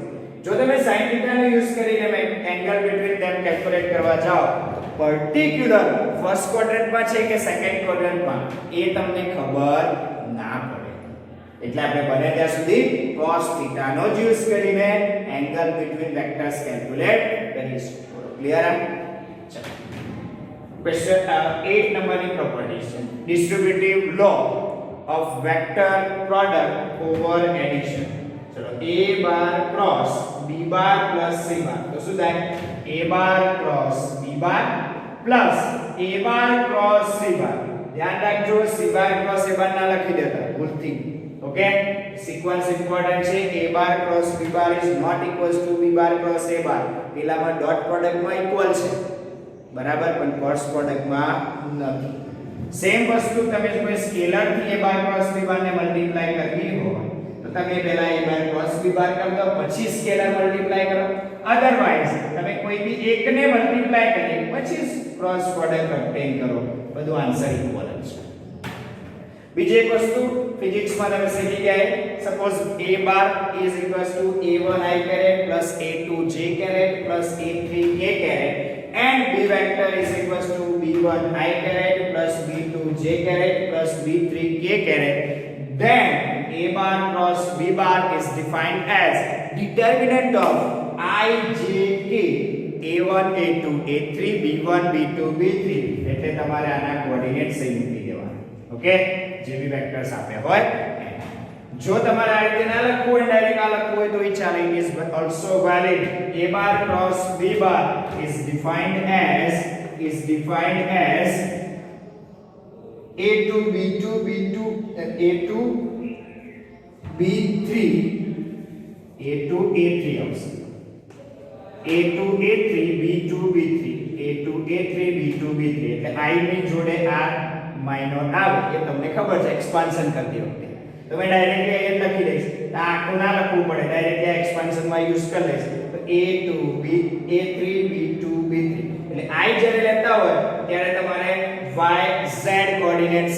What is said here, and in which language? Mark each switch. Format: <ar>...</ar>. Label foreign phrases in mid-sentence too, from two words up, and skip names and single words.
<gu>જો તમે</gu> <en>sin theta</en> <gu>નો યુઝ કરીને</gu> <en>angle between them calculate</en> <gu>કરવા જાઓ</gu> <en>particular first quadrantમાં</en> <gu>છે કે સેકન્ડ ક્વાડ્રન્ટમાં એ તમને ખબર ના પડે. એટલે આપણે બને ત્યાં સુધી</gu> <en>cos theta</en> <gu>નો જ યુઝ કરીને</gu> <en>angle between vectors calculate</en> <gu>કરીશું. ક્લિયર આ?</gu> <en>ચલો Question 8 number properties. Distributive law of vector product over addition. चलो a bar cross b bar plus c bar.</en> <gu>तो શું થાય?</gu> <en>a bar cross b bar plus a bar cross c bar.</en> <gu>ધ્યાન રાખજો</gu> <en>c bar cross a bar</en> <gu>ના લખી દેતા ભૂલથી.</gu> <en>okay sequence important છે. a bar cross b bar is not equals to b bar cross a bar.</en> <gu>પેલામાં</gu> <en>dot productમાં</en> <gu>ઇક્વલ છે બરાબર, પણ</gu> <en>cross productમાં</en> <gu>નથી. સેમ વસ્તુ તમે જો કોઈ સ્કેલર થી</gu> <en>a bar cross b bar</en> <gu>ને મલ્ટીપ્લાય કરવી હોય તો તમે પહેલા</gu> <en>a bar cross b bar</en> <gu>કરી દો પછી</gu> <en>scalar multiply</en> <gu>કરો. અધરવાઇઝ તમે કોઈ બી એકને મલ્ટીપ્લાય કરી પછી</gu> <en>cross product obtain</en> <gu>કરો. બધું આન્સર ઇક્વલ છે. બીજી એક વસ્તુ ફિઝિક્સમાં તમે શીખી ગયા,</gu> <en>સપોઝ a bar is equals to a1 I caret plus a2 j caret plus a3 k caret and b vector is equals to b1 I caret plus b2 j caret plus b3 k caret, then a bar cross b bar is defined as determinant of I j k a1 a2 a3 b1 b2 b3.</en> <gu>એટલે તમારે આના કોઓર્ડિનેટ સહી મૂકી દેવાના. ઓકે જે</gu> <en>b vectors</en> <gu>આપ્યા હોય જો તમારે આ રીતે ના લખવું હોય ડાયરેક્ટ આ લખવું હોય તો એ ચાલે.</gu> <en>it is also valid. a bar cross b bar is defined as a2 b2 b2 a2 b3 a2 a3 આવશે.</en> <gu>a2 a3 b2 b3 a2 a3 b2 b3 એટલે I ની જોડે આ માઇનોર આવે એ તમને ખબર છે એક્સપાન્શન કરતી વખતે તમે ડાયરેક્ટલી અહીં લખી દઈશ તો આખું ના લખવું પડે ડાયરેક્ટલી આ એક્સપાન્શન માં યુઝ કરી લઈશ તો a2 a3 b2 b3 એટલે I જ્યારે લેતા હોય ત્યારે તમારે y z કોઓર્ડિનેટ્સ</gu>